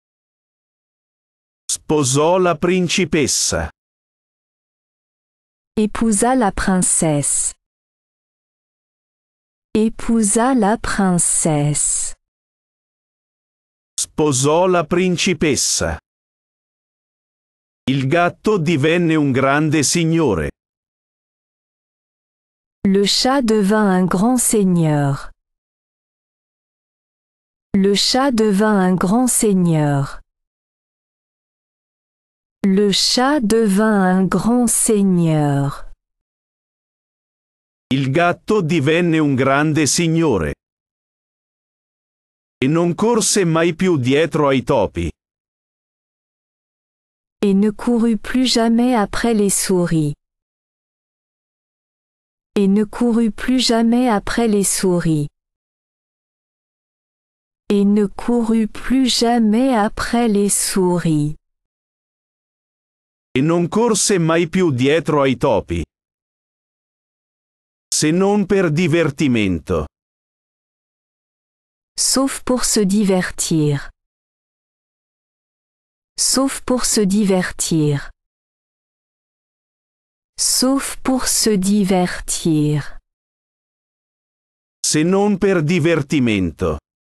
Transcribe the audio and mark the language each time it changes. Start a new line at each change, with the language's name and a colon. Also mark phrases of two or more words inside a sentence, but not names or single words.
Italian: Sposò la principessa.
French: Épousa la princesse. Épousa la princesse.
Italian: Sposò la principessa. Il gatto divenne un grande signore.
French: Le chat devint un grand seigneur. Le chat devint un grand seigneur. Le chat devint un grand seigneur.
Italian: Il gatto divenne un grande signore. E non corse mai più dietro ai topi.
French: Et ne courut plus jamais après les souris. Et ne courut plus jamais après les souris. Et ne courut plus jamais après les souris.
Italian: E non corse mai più dietro ai topi. Se non per divertimento.
French: Sauf pour se divertir. Sauf pour se divertir. Sauf pour se divertir.
Italian: Se non per divertimento.